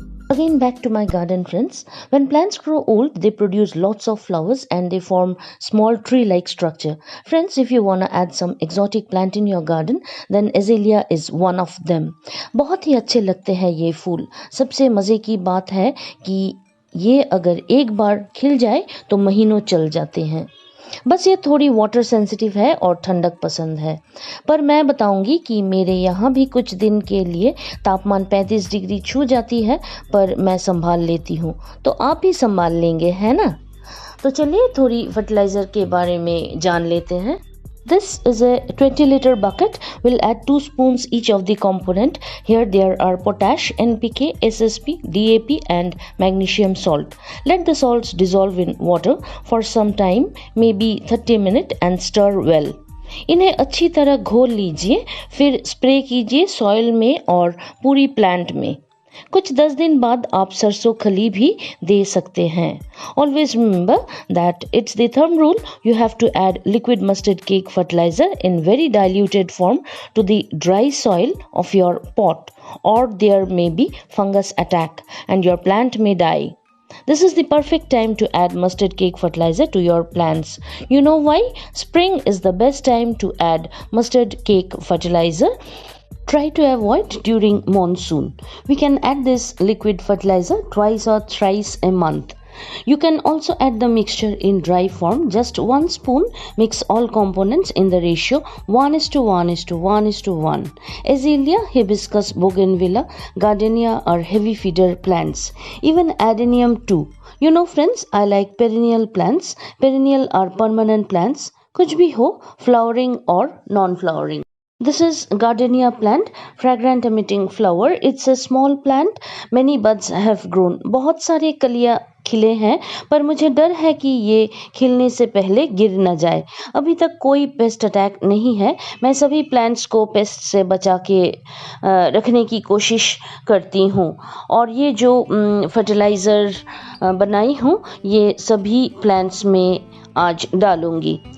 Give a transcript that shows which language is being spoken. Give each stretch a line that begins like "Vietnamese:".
English: Again back to my garden, friends. When plants grow old, they produce lots of flowers and they form small tree-like structure. Friends, if you want to add some exotic plant in your garden, then azalea is one of them.
Hindi: बहुत ही अच्छे लगते हैं ये फूल. सबसे मजे की बात है कि ये अगर एक बार खिल जाए तो महीनों चल जाते हैं. बस ये थोड़ी वाटर सेंसिटिव है और ठंडक पसंद है. पर मैं बताऊंगी कि मेरे यहाँ भी कुछ दिन के लिए तापमान 35 डिग्री छू जाती है, पर मैं संभाल लेती हूँ. तो आप भी संभाल लेंगे, है ना? तो चलिए थोड़ी फर्टिलाइजर के बारे में जान लेते हैं.
English: This is a 20-liter bucket. We'll add 2 spoons each of the component. Here there are potash, NPK, SSP, DAP and magnesium salt. Let the salts dissolve in water for some time, maybe 30 minutes, and stir well.
Hindi: इन्हें अच्छी तरह घोल लीजिए, फिर spray कीजिए soil में और पूरी प्लांट में. कुछ 10 दिन बाद आप सरसों खली भी दे सकते हैं.
English: Always remember that it's the thumb rule. You have to add liquid mustard cake fertilizer in very diluted form to the dry soil of your pot, or there may be fungus attack and your plant may die. This is the perfect time to add mustard cake fertilizer to your plants. You know why? Spring is the best time to add mustard cake fertilizer. Try to avoid during monsoon. We can add this liquid fertilizer twice or thrice a month. You can also add the mixture in dry form, just 1 spoon. Mix all components in the ratio 1:1:1:1. Azalea, hibiscus, bougainvillea, gardenia are heavy feeder plants. Even adenium too. You know friends, I like perennial plants. Perennial are permanent plants.
Hindi: कुछ भी हो,
English: flowering or non-flowering. This is gardenia plant, fragrant emitting flower. It's a small plant. Many buds have grown.
Hindi: बहुत सारे कलियां खिले हैं, पर मुझे डर है कि ये खिलने से पहले गिर न जाए। अभी तक कोई पेस्ट अटैक नहीं है। मैं सभी प्लांट्स को पेस्ट से बचा के रखने की कोशिश करती हूँ, और ये जो फर्टिलाइज़र बनाई हूँ ये सभी प्लांट्स में आज डालूंगी।